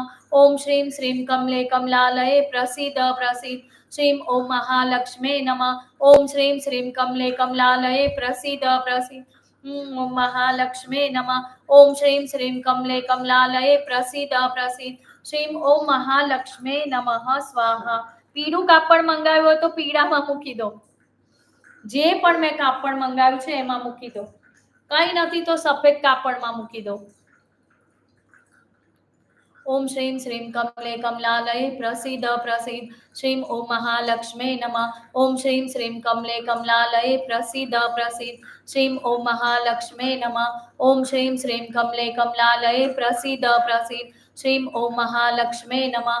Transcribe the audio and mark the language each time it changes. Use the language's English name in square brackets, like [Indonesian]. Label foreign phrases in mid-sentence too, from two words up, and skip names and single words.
[Sanskrit] ओम श्रीं श्रीं कमले कमलालये प्रसीद प्रसीद श्रीं ओम महालक्ष्मे नमः. ओम श्रीं श्रीं कमले कमलालये प्रसीद प्रसीद ओम महालक्ष्मे नमः. ओम श्रीं श्रीं कमले कमलालये प्रसीद प्रसीद श्रीं ओम महालक्ष्मे नमः. [Gujarati] स्वाहा. पीळું કાપડ મંગાવ્યું હોય તો પીળામાં મૂકી દો. જે પણ મેં કાપડ મંગાવ્યું છે એમાં મૂકી દો. કઈ નથી તો સફેદ કાપડમાં મૂકી દો. [Sanskrit] ओम श्रीं श्रीं कमले कमलालये प्रसीद प्रसीद श्रीं ओम महालक्ष्मे नमः. ओम श्रीं श्रीं कमले कमलालये प्रसीद प्रसीद श्रीं ओम महालक्ष्मे नमः. ओम श्रीं श्रीं कमले कमलालये प्रसीद प्रसीद श्रीं ओम महालक्ष्मे नमः.